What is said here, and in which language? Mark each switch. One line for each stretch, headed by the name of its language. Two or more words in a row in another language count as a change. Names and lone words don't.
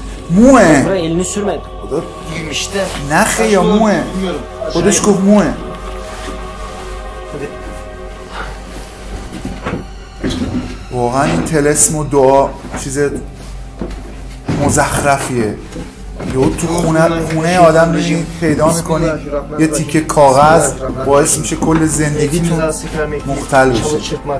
Persian: موه.
Turkish: Buraya elini sürme. Diyeyim işte.
Persian: نخه یا موه. خودش گفت موه. واقعا این طلسم و دعا چیز مزخرفیه. یهو تو خونه آدم میبینید پیدا میکنید یه تیکه کاغذ باعث میشه کل زندگیتون مختل بشه.